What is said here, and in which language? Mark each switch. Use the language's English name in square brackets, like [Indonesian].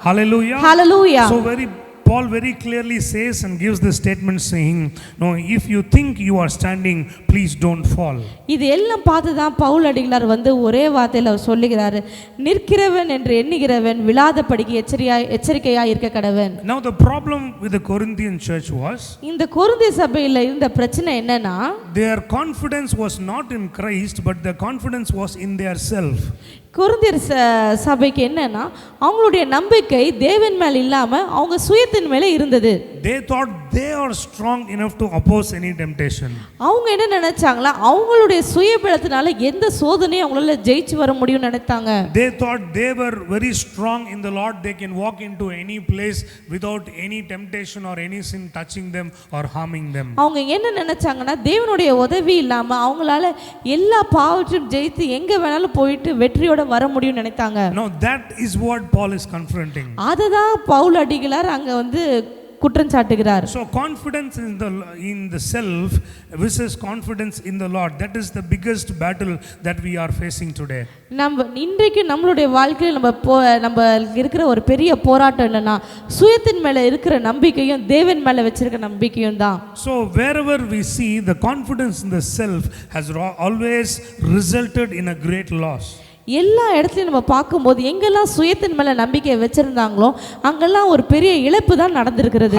[English] Hallelujah. Hallelujah. So Paul very clearly says and gives the statement saying, no, if you think you are standing, please don't fall. [Tamil] இது எல்லாம் பார்த்து தான் பவுல் அடிகளார் வந்து ஒரே வார்த்தையில் அவர் சொல்லுகிறாரு, நிற்கிறவன் என்று எண்ணுகிறவன் விழாதபடிக்கு எச்சரிக்கையாய் இருக்க கடவன். [English] Now the problem with the Corinthian church was, [Tamil] இந்த கொரிந்திய சபையில் இருந்த பிரச்சனை என்னன்னா, [English] their confidence was not in Christ but the confidence was in their self. [Tamil] கொரிந்தியர் சபைக்கு என்னன்னா அவங்களுடைய நம்பிக்கை தேவன் மேல் இல்லாம அவங்க சுயத்தின் மேலே இருந்தது. [English] They thought they are strong enough to oppose any temptation. [Tamil] அவங்க என்ன நினைச்சாங்களா, அவங்களுடைய சுயபலத்தினால எந்த சோதனையும் அவங்களால ஜெயிச்சு வர முடியும்னு நினைத்தாங்க. [English] They thought they were very strong in the Lord, they can walk into any place without any temptation or any sin touching them or harming them. [Tamil] அவங்க என்ன நினைச்சாங்கன்னா தேவனுடைய உதவி இல்லாம அவங்களால எல்லா பாவத்தையும் ஜெயித்து எங்க வேணாலும் போயிட்டு வெற்றியோட வர முடியும்னு நினைத்தாங்க. [English] No, that is what Paul is confronting. [Tamil] அததான் பவுல் அடிகளார் அங்க வந்து குற்றம் சாட்டுகிறார். [English] So confidence in the self versus confidence in the Lord, that is the biggest battle that we are facing today. [Tamil] நம்ம இன்றைக்கு நம்மளுடைய வாழ்க்கையில் நம்ம இருக்கிற ஒரு பெரிய போராட்டம் என்னன்னா சுயத்தின் மேல இருக்கிற நம்பிக்கையும் தேவன் மேல வச்சிருக்க நம்பிக்கையும் தான். [English] So wherever we see the confidence in the self has always resulted in a great loss. [Tamil] எல்லா இடத்துலையும் நம்ம பார்க்கும்போது எங்கெல்லாம் சுயத்தின் மேல நம்பிக்கை வச்சிருந்தாங்களோ அங்கெல்லாம் ஒரு பெரிய இழப்பு தான் நடந்திருக்கிறது.